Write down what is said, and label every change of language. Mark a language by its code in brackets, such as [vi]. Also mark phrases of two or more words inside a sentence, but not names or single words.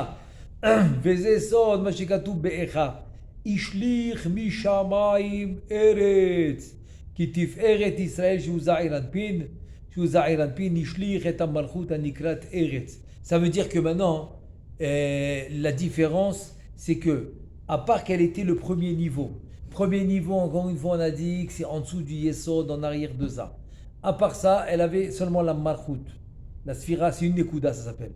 [he] וזה סוד מה שכתוב באיכה, השליך משמיים ארץ, כי תפארת ישראל שהוא זעיר אנפין, השליך את המלכות הנקראת ארץ. [fr] Ça veut dire que maintenant, la différence, c'est que, à part qu'elle était le premier niveau, encore une fois, on a dit que c'est en dessous du Yesod, en arrière de ça. À part ça, elle avait seulement la Malchut. La Sphira, c'est une Nekuda, ça s'appelle.